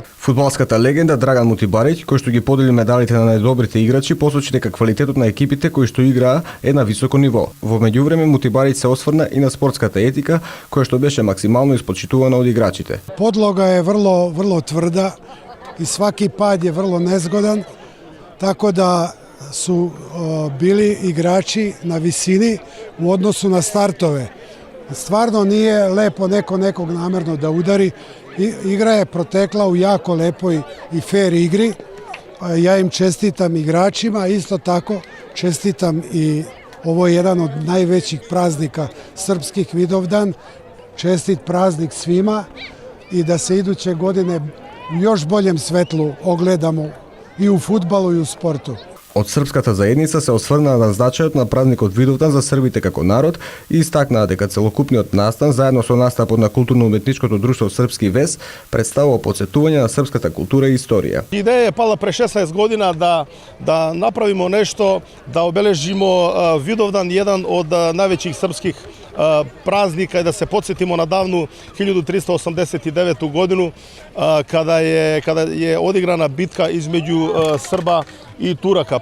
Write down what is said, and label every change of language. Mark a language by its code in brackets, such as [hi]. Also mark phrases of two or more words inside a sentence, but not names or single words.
[mk] Фудбалската легенда Драган Мутибариќ, кој што ги подели медалите на најдобрите играчи, посочи дека квалитетот на екипите кои што играа е на високо ниво. Во меѓувреме Мутибариќ се осврна и на спортската етика, која што беше максимално испочитувана од играчите. [sr] Подлога е врло тврда и сваки пад е врло незгодан, tako da su bili igrači na visini u odnosu na startove. Stvarno nije lepo nekog namerno da udari. Igra je protekla u jako lepoj i fair igri. Ja im čestitam igračima, isto tako čestitam i ovo je jedan od najvećih praznika srpskih Vidovdan. Čestit praznik svima i da se iduće godine u još boljem svetlu ogledamo и у фудбалу и у спорту. [mk] Од српската заедница се осврнаа на значајот на празникот Видовдан за србите како народ и истакнаа дека целокупниот настан заедно со настапот на културно-уметничкото друштво Српски вез представува потсетување на српската култура и историја. [sr] Идеја е пала пред 16 година да направимо нешто, да обележимо Видовдан, еден од највеќих српских празника и да се подсетимо на давну 1389 годину када е одиграна битка измеѓу Срба и Турака.